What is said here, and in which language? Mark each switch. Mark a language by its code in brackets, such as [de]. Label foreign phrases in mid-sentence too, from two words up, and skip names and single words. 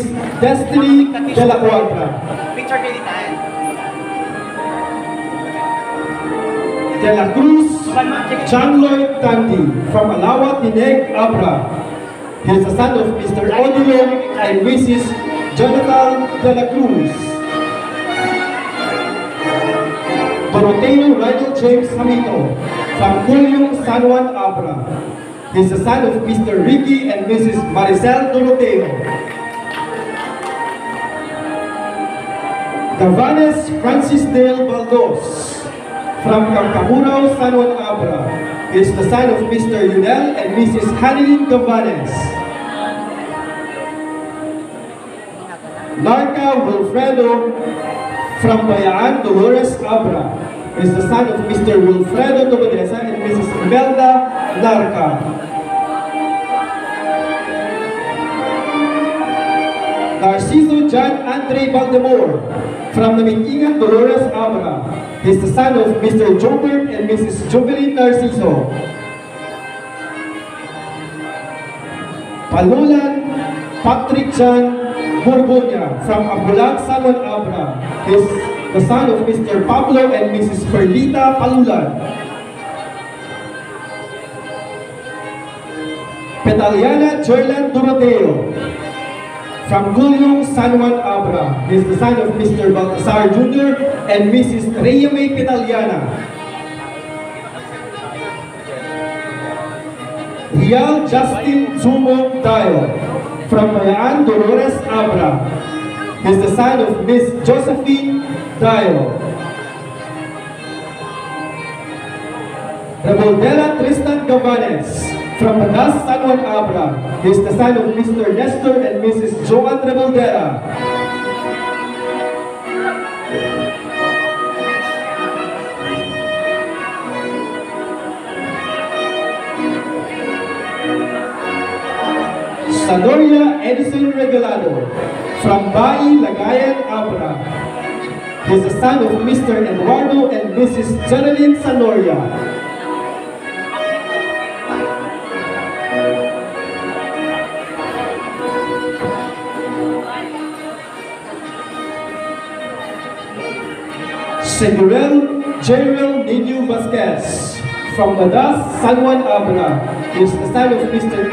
[en] Destiny De La Cuadra. De la Cruz, John Lloyd Tandy, from Alawa, Tineg, Abra. He is the son of Mr. Odilo and Mrs. Jonathan De La Cruz. Doroteo Rydell James Hamito, from Culyong, San Juan Abra. He is the son of Mr. Ricky and Mrs. Maricel Doroteo. Gavanes Francis Dale Baldos, from Capcaburaw, San Juan Abra. He is the son of Mr. Yunel and Mrs. Hanilin Gavanes. Narca Wilfredo, from Bayaan, Dolores Abra. He is the son of Mr. Wilfredo Tobadesa and Mrs. Imelda Narca. Narciso John Andre Valdemar, from Namitingan, Dolores Abra. He is the son of Mr. Jobert and Mrs. Jovelyn Narciso. Palulan Patrick John Borgonia, from Abulag, San Juan Abra. He is the son of Mr. Pablo and Mrs. Perlita Palulan. Petaliana Joylan Doroteo, From Gulyong San Juan Abra, he is the son of Mr. Baltasar Jr. and Mrs. Rhea May Pitaliana. Rial Justin Zumo Tayo, from Bayaan Dolores Abra, he is the son of Miss Josephine Tayo. Revoldela Tristan Gavanes, from Badas San Juan Abra, he is the son of Mr. Nestor and Mrs. Joan Revoldela. Sanoria Edison Regalado, from Bai Lagayan Abra, he is the son of Mr. Eduardo and Mrs. Geraldine Sanoria. Segurel General Nino Vasquez, from Badas San Juan Abra, he is the son of Mr.